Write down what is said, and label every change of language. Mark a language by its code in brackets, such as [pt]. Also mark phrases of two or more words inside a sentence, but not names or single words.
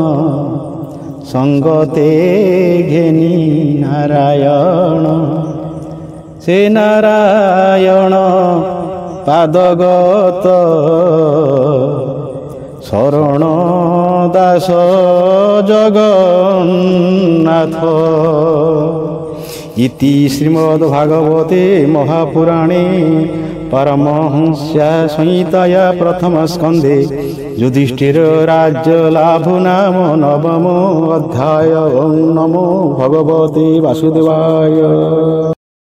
[or] ସଙ୍ଗତେ ଘେନି ନାରାୟଣ ସେ ନାରାୟଣ ପାଦଗତ ଶରଣ ଦାସ ଜଗନ୍ନାଥ। [sa] ଇତି ଶ୍ରୀମଦ୍ଭାଗବତେ ମହାପୁରାଣେ परमहंस्या संहिताया प्रथम स्कंदे युधिष्ठिर राज्य लाभ नाम नवमो अध्याय। ओं नमो भगवते वासुदेवाय।